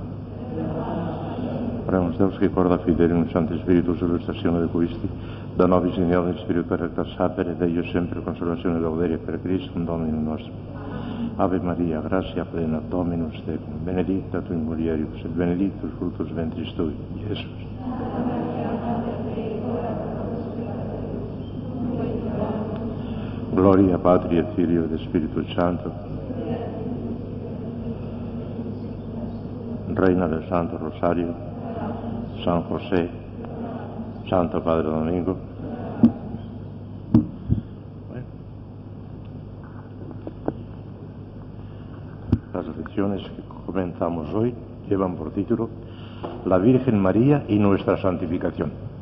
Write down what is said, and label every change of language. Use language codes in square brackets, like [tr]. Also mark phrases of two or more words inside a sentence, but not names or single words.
[la] Oremus Deus, que Quarta Fidelium, Sancte Spiritus, illustratione de Christi, da nobis in Deo Spiritu recta sapere, Deo sempre consolazione lauderia per Christum Dominum nostrum. Ave Maria, gratia plena, Dominus tecum, benedicta tu in mulieribus, et benedictus fructus ventris tui, Iesus. Gloria Patri et Filio et Spiritus Santo. [es] Reina del Santo Rosario, San José, Santo Padre Domingo. Bueno, las lecciones que comenzamos hoy llevan por título La Virgen María y nuestra santificación.